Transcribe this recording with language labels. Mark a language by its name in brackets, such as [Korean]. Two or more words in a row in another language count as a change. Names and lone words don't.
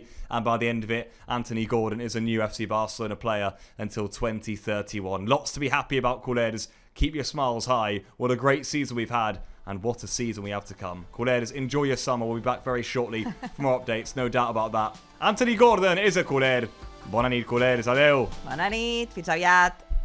[English] And by the end of it, Anthony Gordon is a new FC Barcelona player until 2031. Lots to be happy about, Corledes. Keep your smiles high. What a great season we've had. And what a season we have to come. Corledes, enjoy your summer. We'll be back very shortly for more updates. No doubt about that. Anthony Gordon is a Corledes. [Catalan] Bona nit, Corledes. Adeu. Bona nit. Fins aviat.